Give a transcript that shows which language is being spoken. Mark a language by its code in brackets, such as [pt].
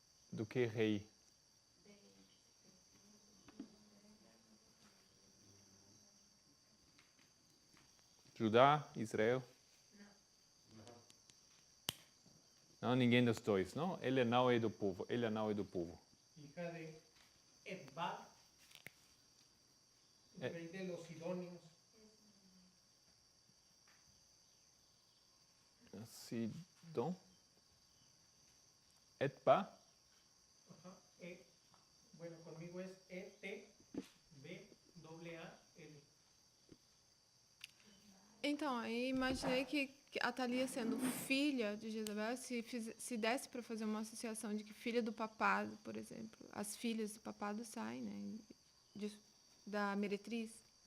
[pt] Do que rei? Judá, Israel? Não, ninguém dos dois, não? Ele não é do povo, ela não é do povo. [es] Hija de Edbar, rey de los Sidonios. Sidon? Etba? Ajá, bueno, conmigo es E-T-B-A-A-L. [pt] Então, aí imaginei que a Thalia, sendo filha de Jezabel, se desse para fazer uma associação de que filha do papado, por exemplo, as filhas do papado saem, né, da meretriz.